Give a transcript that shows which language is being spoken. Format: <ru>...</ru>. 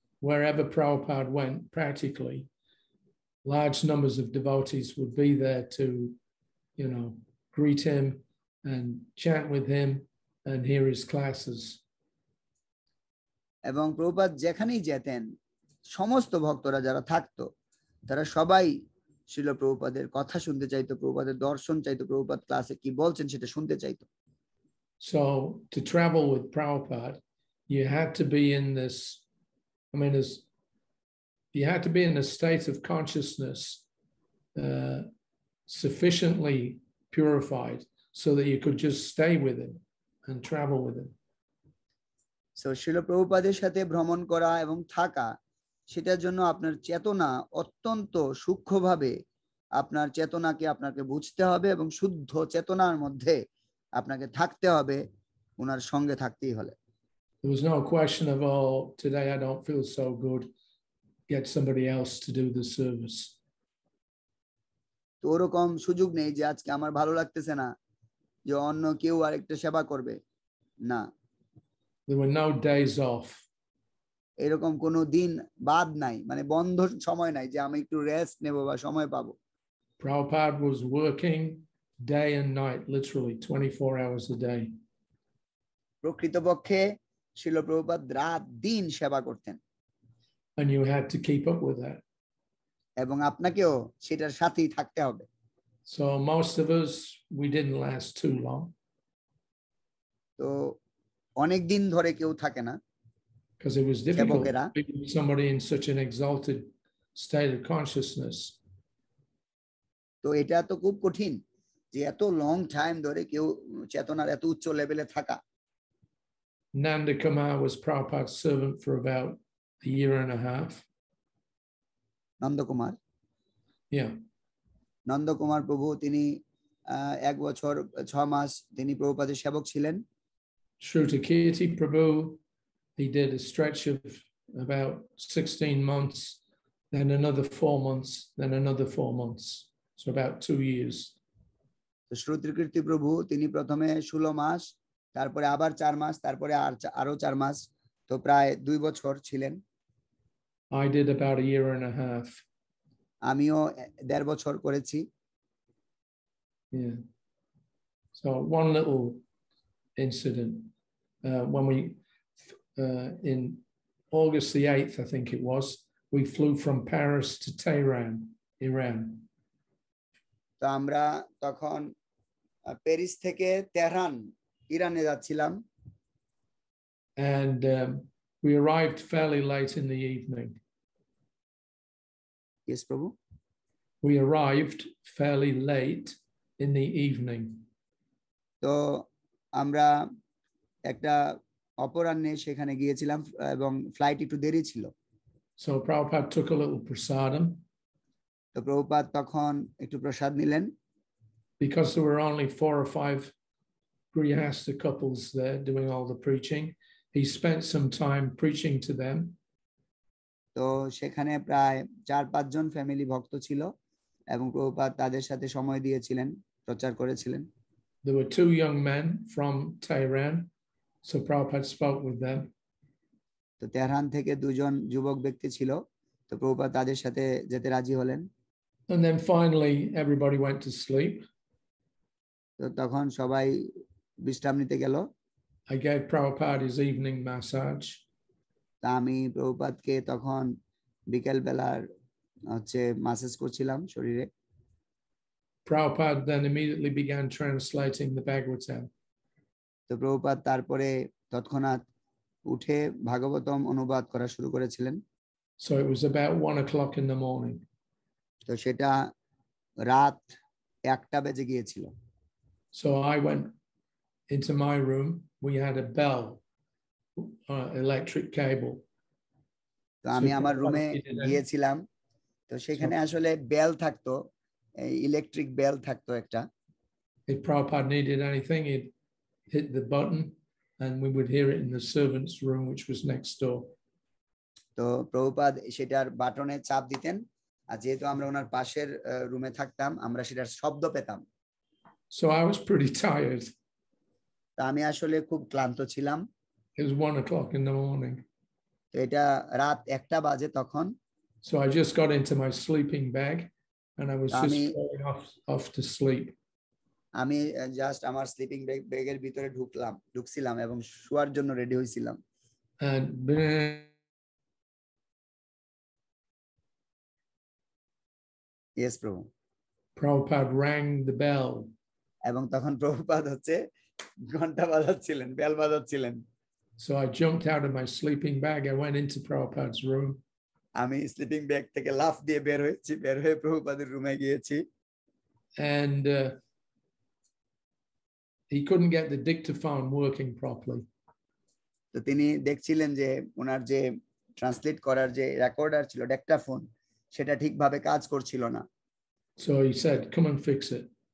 <en>Wherever Prabhupada went, practically large numbers of devotees would be there to, you know, greet him and chant with him and hear his classes.</en> <bn>এবং প্রভুপাদ যেখানেই যেতেন সমস্ত ভক্তরা যারা থাকতো তারা সবাই শিল প্রভুপাদের কথা শুনতে চাইতো, প্রভুপাদের দর্শন চাইতো, প্রভুপাদ ক্লাসে কি বলছেন সেটা শুনতে চাইতো।</bn> <en>So to travel with Prabhupada, you had to be in this, I mean, you had to be in a state of consciousness sufficiently purified so that you could just stay with him and travel with him.</en> <bn>So শিল প্রভুপাদের সাথে ভ্রমণ করা এবং থাকা, সেটার জন্য আপনার চেতনা অত্যন্ত সূক্ষ্মভাবে আপনার চেতনাকে আপনাকে বুঝতে হবে এবং শুদ্ধ চেতনার মধ্যে আপনাকে থাকতে হবে, ওনার সঙ্গে থাকতেই হলে।</bn> <en>There was no question of, oh, today I don't feel so good, get somebody else to do the service.</en> <bn>তো ওরকম সুযোগ নেই যে আজকে আমার ভালো লাগতেছে না, যে অন্য কেউ আরেকটা সেবা করবে, না।</bn> <en>There were no days off.</en> <bn>এরকম কোনো দিন বাদ নাই, মানে বন্ধ সময় নাই যে আমি একটু রেস্ট নেব বা সময় পাবো।</bn> <en>Prabhupada was working day and night, literally 24 hours a day.</en> <bn>প্রকৃতপক্ষে শিল প্রভুপাদ রাত দিন সেবা করতেন।</bn> <en>And you had to keep up with that.</en> <bn>এবং আপনাকেও সেটার সাথেই থাকতে হবে।</bn> <en>So most of us, we didn't last too long.</en> <bn>তো অনেক দিন ধরে কেউ থাকে না,</bn> <en>because it was difficult to be with somebody in such an exalted state of consciousness.</en> <bn>তো এটা তো খুব কঠিন যে এত</bn> <en>long time</en> <bn>ধরে কেউ চেতনার এত উচ্চ লেভেলে থাকা।</bn> <en>Nanda Kumar was Prabhupada's servant for about a year and a half. Nanda Kumar? Yeah.</en> <bn>Nanda Kumar প্রভু তিনি 1 বছর 6 মাস তিনি প্রভুপাদের সেবক ছিলেন।</bn> <en>Shrutakirti Prabhu, he did a stretch of about 16 months, then another 4 months, then another 4 months. So about 2 years.</en> <bn>তো শ্রুতিকীর্তি প্রভু তিনি প্রথমে 16 মাস, তারপরে আবার 4 মাস, তারপরে আরো 4 মাস, তো প্রায় 2 বছর ছিলেন।</bn> <en>I did about a year and a half.</en> <bn>আমিও 1.5 বছর করেছি।</bn> <en>Yeah. So one little incident when we in August the 8th, I think it was, we flew from Paris to Tehran, Iran.</en> <bn>তো আমরা তখন প্যারিস থেকে Tehran, ইরানে যাচ্ছিলাম।</bn> <en>And we arrived fairly late in the evening. Yes, Prabhu. We arrived fairly late in the evening.</en> <bn>তো আমরা একটা অপরাহ্নে সেখানে গিয়েছিলাম এবং ফ্লাইট একটু দেরি ছিল।</bn> <en>So Prabhupada took a little prasadam.</en> <bn>তো প্রভুপাদ তখন একটু প্রসাদ নিলেন।</bn> <en>Because there were only 4 or 5 Grihastha couples there doing all the preaching, he spent some time preaching to them.</en> <bn>তো সেখানে প্রায় 4-5 জন ফ্যামিলি ভক্ত ছিল এবং প্রভুপাদ তাদের সাথে সময় দিয়েছিলেন, প্রচার করেছিলেন।</bn> <en>There were 2 young men from Tehran, so Prabhupada spoke with them.</en> <bn>তো তেহরান থেকে দুজন যুবক ব্যক্তি ছিল, তো প্রভুপাদ তাদের সাথে যেতে রাজি হলেন।</bn> <en>And then finally, everybody went to sleep.</en> <bn>তো তখন সবাই বিশ্রাম নিতে গেল।</bn> <en>I gave Prabhupada his evening massage.</en> <bn>তা আমি প্রভুপাদকে তখন বিকেল বেলার মাসাজ করছিলাম শরীরে।</bn> <en>Prabhupada then immediately began translating the Bhagavatam.</en> <bn>তো প্রভুপাদ তারপরে তৎক্ষণাৎ উঠে ভাগবতম অনুবাদ করা শুরু করেছিলেন।</bn> <en>So it was about 1 o'clock in the morning.</en> <bn>তো সেটা রাত 1টা বেজে গিয়েছিল।</bn> <en>So I went into my room. We had a bell, electric cable.</en> <bn>তো আমি আমার রুমে গিয়েছিলাম, তো সেখানে আসলে বেল থাকতো, ইলেকট্রিক বেল থাকতো একটা।</bn> <en>If Prabhupada needed anything, he'd hit the button and we would hear it in the servants' room, which was next door.</en> <bn>তো প্রভুপাদ সেটার বাটনে চাপ দিতেন, আর যেহেতু আমরা ওনার পাশের রুমে থাকতাম, আমরা সেটার শব্দ পেতাম।</bn> <en>So I was pretty tired.</en> <bn>তা আমি আসলে খুব ক্লান্ত ছিলাম।</bn> <en>It was 1 o'clock in the morning.</en> <bn>তো এটা রাত 1টা বাজে তখন।</bn> <en>So I just got into my sleeping bag and I was just falling off to sleep.</en> <bn>আমি জাস্ট আমার স্লিপিং ব্যাগের ভিতরে ঢুকছিলাম এবং শোয়ার জন্য রেডি হইছিলাম।</bn> <en>And yes, প্রভু। Prabhupada rang the bell.</en> <bn>এবং তখন প্রভুপাদ ঘন্টা বাজাচ্ছিলেন, bell বাজাচ্ছিলেন।</bn> <en>So I jumped out of my sleeping bag. I went into Prabhupada's room.</en> <bn>আমি স্লিপিং ব্যাগ থেকে লাফ দিয়ে বের হয়ে প্রভুপাদের রুমে গিয়েছি।</bn> <en>And he couldn't get the dictaphone working properly.</en> <bn>তো তিনি দেখছিলেন যে ওনার যে ট্রান্সলেট করার যে রেকর্ডার ছিল, ডিক্টাফোন, সেটা ঠিকভাবে কাজ করছিল না।</bn> <en>So he said, "Come and fix it."</en>